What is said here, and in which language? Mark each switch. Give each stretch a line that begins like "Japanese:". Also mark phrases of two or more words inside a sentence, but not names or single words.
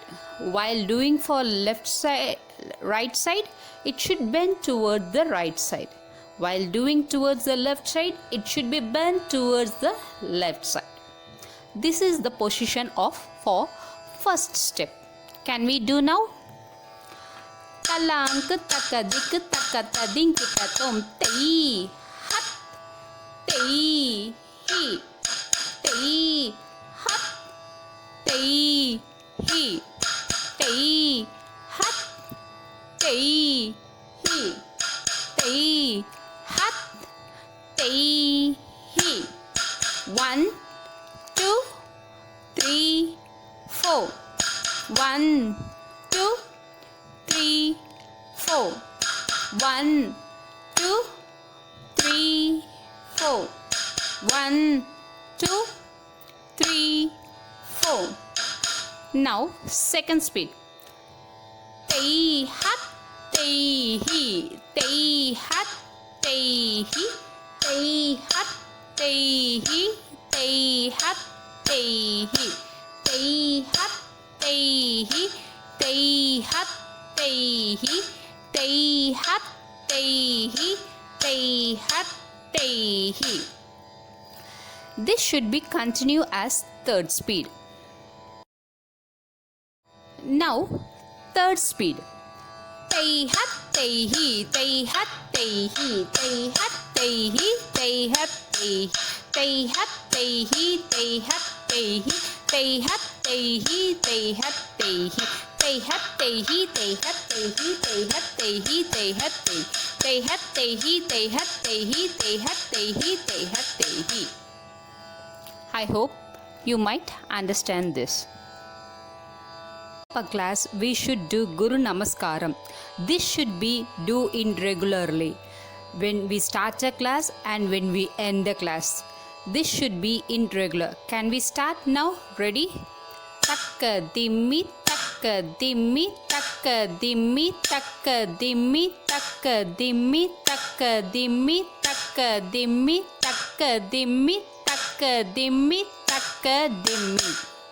English: While doing for right side, it should bend toward the right side. While doing towards the left side, it should be bent towards the left side. This is the position for first step. Can we do now? Talank taka dik taka tadink tatom tei hat tei he tei hat tei he tei hat tei he tei hat tei he. 1, 2, 3, 4. 1, 2, 3, 4. 1, 2, 3, 4. 1, 2, 3, 4. Now second speed. Tei hat tei he tei hat tei he tei hat tei he tei hat tei he tei hat tei he tei hat tei he tei hat tei he tei hat tei he. This should be continue as third speed. Now third speed. Tei hat tei he tei hat tei he tei hat tei he tei hat tei tei hat tei he tei hat tei he tei hat tei he tei hat tei he tei hat tei he tei hat tei he tei hat tei he tei hat tei hat tei he tei hat tei he tei hat tei he tei hat tei he. I hope you might understand this. For class, we should do Guru Namaskaram. This should be do in regularly when we start a class and when we end the class. This should be in regular. Can we start now? Ready? Takka dimmi takka dimmi takka dimmi takka dimmi takka dimmi takka dimmi takka dimmi takka dimmi takka dimmi takka dimmi.